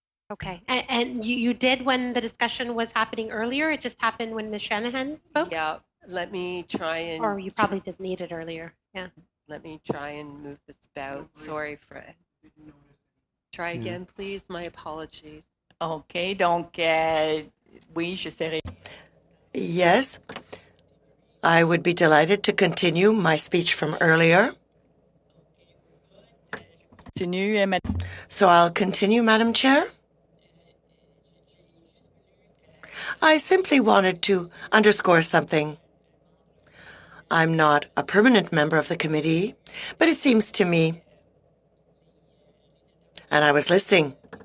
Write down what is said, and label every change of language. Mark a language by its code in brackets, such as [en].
[en] Okay. And you did when the discussion was happening earlier? It just happened when Ms. Shanahan spoke? Yeah, let me try and... Or you probably didn't need it earlier. Yeah. Let me try and move this about. Sorry, Fred. Try again, please. My apologies. [fr] Okay, donc, oui, j'essaierai. [en] Yes. I would be delighted to continue my speech from earlier. So I'll continue, Madam Chair. I simply wanted to underscore something. I'm not a permanent member of the committee, but it seems to me, and I was listening